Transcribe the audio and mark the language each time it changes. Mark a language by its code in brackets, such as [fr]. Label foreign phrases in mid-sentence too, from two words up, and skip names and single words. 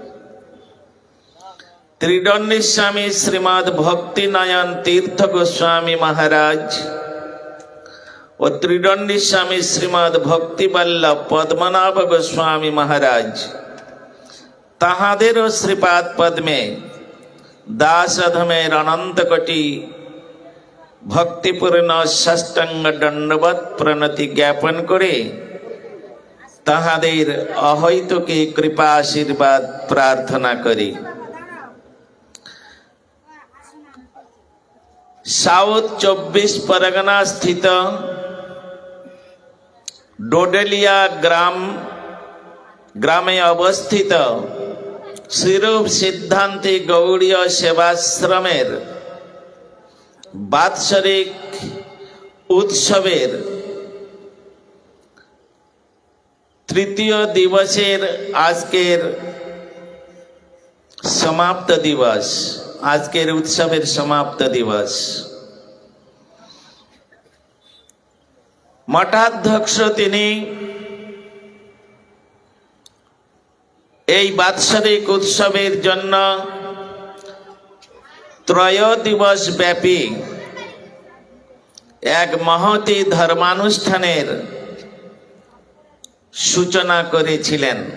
[bn] ত্রিদণ্ডী স্বামী শ্রীমদ্ ভক্তি নয়ন তীর্থ গোস্বামী মহারাজ ও ত্রিদণ্ডী স্বামী শ্রীমদ্ ভক্তি বল্লভ পদ্মনাভ গোস্বামী মহারাজ তাহাদেরও শ্রীপাদ পদ্মে দাস অধমের অনন্ত কোটি ভক্তিপূর্ণ সাষ্টাঙ্গ দণ্ডবৎ প্রণতি জ্ঞাপন করে তাহাদের অহৈতুকী কৃপা আশীর্বাদ প্রার্থনা করি। সাউথ 24 পরগনা স্থিত ডোডেলিয়া গ্রামে অবস্থিত শ্রীরূপ সিদ্ধান্তী গৌড়ীয় সেবাশ্রমের বাৎসরিক উৎসবের তৃতীয় দিবসের আজকের সমাপ্ত দিবস, আজকের উৎসবের সমাপ্ত দিবস। মঠাধ্যক্ষ তিনি এই বাৎসরিক উৎসবের জন্য ত্রয় দিবস ব্যাপী এক মহতী ধর্মানুষ্ঠানের সূচনা করেছিলেন।